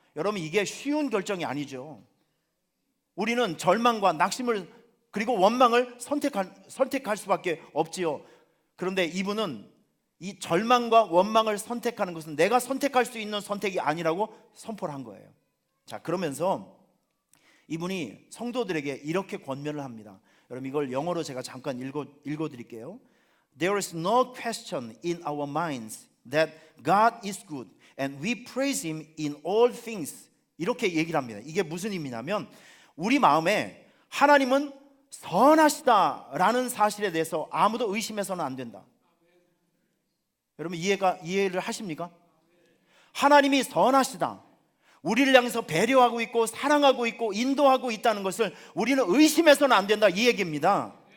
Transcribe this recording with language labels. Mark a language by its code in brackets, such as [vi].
[ko] 여러분, 이게 쉬운 결정이 아니죠. 우리는 절망과 낙심을 그리고 원망을 선택할 수밖에 없지요. 그런데 이분은 이 절망과 원망을 선택하는 것은 내가 선택할 수 있는 선택이 아니라고 선포를 한 거예요. 자, 그러면서 이분이 성도들에게 이렇게 권면을 합니다. 여러분, 이걸 영어로 제가 잠깐 읽어 드릴게요. [en] There is no question in our minds that God is good and we praise Him in all things. [ko] 이렇게 얘기를 합니다. 이게 무슨 의미냐면 우리 마음에 하나님은 선하시다라는 사실에 대해서 아무도 의심해서는 안 된다. 여러분, 이해를 하십니까? 하나님이 선하시다, 우리를 향해서 배려하고 있고 사랑하고 있고 인도하고 있다는 것을 우리는 의심해서는 안 된다, 이 얘기입니다.